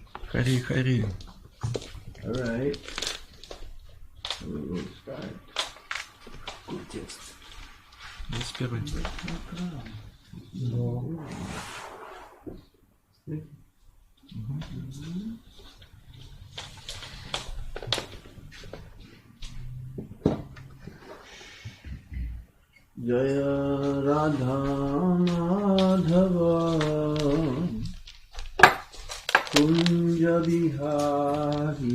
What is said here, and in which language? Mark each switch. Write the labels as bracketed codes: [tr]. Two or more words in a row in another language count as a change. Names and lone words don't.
[sa] Hari Hari. [en] All right. So we will start. Good text. [ru] Без первой. [sa] Jaya Radha Madhava Kunja Bihari